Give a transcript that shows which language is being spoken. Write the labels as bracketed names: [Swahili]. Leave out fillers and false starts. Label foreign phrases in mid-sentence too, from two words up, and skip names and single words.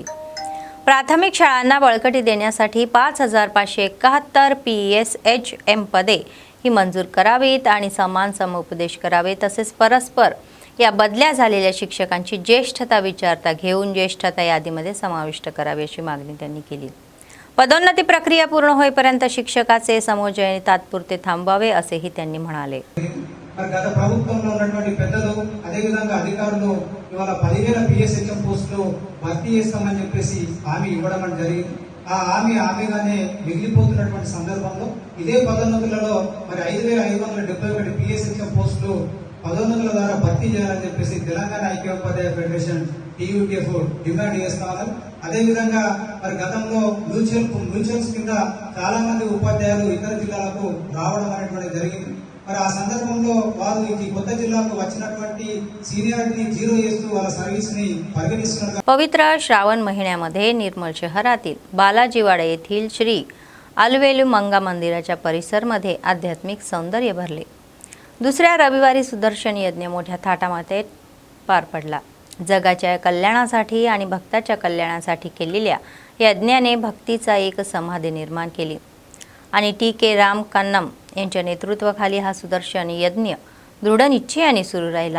[Marathi] प्राथमिक शाळांना बळकटी देण्यासाठी 5,571 PSHM पदे ही मंजूर करावीत आणि समान समुपदेश करावे. तसेच परस्पर या बदल्या झालेल्या शिक्षकांची ज्येष्ठता विचारता घेऊन ज्येष्ठता यादीमध्ये समाविष्ट करावी अशी मागणी त्यांनी केली. पदोन्नती प्रक्रिया पूर्ण होईपर्यंत शिक्षकाचे समोजय तात्पुरते थांबवावे असेही त्यांनी म्हणाले. [Telugu] గత ప్రభుత్వంలో ఉన్నటువంటి పెద్దలు అదేవిధంగా అధికారులు ఇవాళ 10,000 PSHM పోస్టులు భర్తీ చేస్తామని చెప్పేసి హామీ ఇవ్వడం జరిగింది. ఆ హామీగానే మిగిలిపోతున్నటువంటి సందర్భంలో ఇదే పదోన్నతులలో మరి 5,571 PSHM పోస్టులు పదోన్నతుల ద్వారా భర్తీ చేయాలని చెప్పేసి తెలంగాణ ఐక్యోపాధ్యాయ ఫెడరేషన్ TUTF డిమాండ్ చేస్తా ఉన్నారు. అదేవిధంగా మరి గతంలో మ్యూచువల్స్ కింద చాలా మంది ఉపాధ్యాయులు ఇతర జిల్లాలకు రావడం అనేటువంటి జరిగింది. మరి ఆ సందర్భంలో వారు ఈ కొత్త జిల్లాకు వచ్చినటువంటి సీనియారిటీని జీరో చేస్తూ వాళ్ళ సర్వీస్ ని పరిగణిస్తున్నారు. [Marathi] पवित्र श्रावण महिन्यामध्ये निर्मल शहरातील बालाजीवाडा येथील श्री अलवेलू मंगा मंदिराच्या परिसरमध्ये आध्यात्मिक सौंदर्य भरले. दुसऱ्या रविवारी सुदर्शन यज्ञ मोठ्या थाटामाटात पार पडला. जगाच्या कल्याणासाठी आणि भक्ताच्या कल्याणासाठी केलेल्या यज्ञाने भक्तीचा एक समाधी निर्माण केली आणि TK राम कन्नम यांच्या नेतृत्वाखाली हा सुदर्शन यज्ञ दृढ निश्चयाने सुरू राहिला.